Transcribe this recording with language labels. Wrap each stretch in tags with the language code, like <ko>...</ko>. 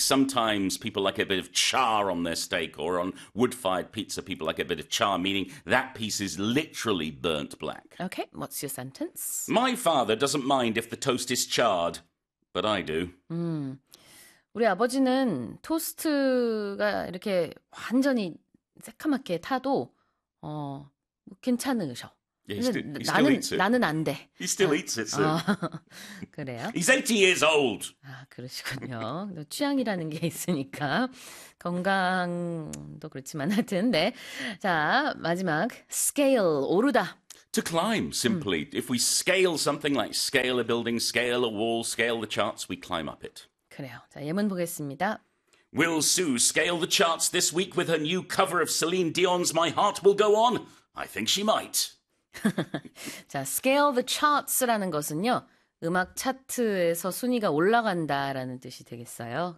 <en>Sometimes people like a bit of char on their steak, or on wood-fired pizza, people like a bit of char, meaning that piece is literally burnt black. Okay, what's your sentence? My father doesn't mind if the toast is charred, but I do.</en> <ko>우리 아버지는 토스트가 이렇게 완전히 새까맣게 타도 괜찮으셔.</ko> <en>Yeah, he still eats it. He still eats it, sir.</en> <ko>그래요?</ko> <en>He's 80 years old.</en> <ko>아, 그러시군요. 취향이라는 게 있으니까. 건강도 그렇지만 하여튼, 네. 자, 마지막. Scale, 오르다.</ko> <en>To climb, simply. If we scale something like scale a building, scale a wall, scale the charts, we climb up it.</en> <ko>그래요. 자, 예문 보겠습니다.</ko> <en>Will Sue scale the charts this week with her new cover of Celine Dion's My Heart Will Go On? I think she might.</en> <ko>자, scale the charts라는 것은요. 음악 차트에서 순위가 올라간다라는 뜻이 되겠어요.</ko>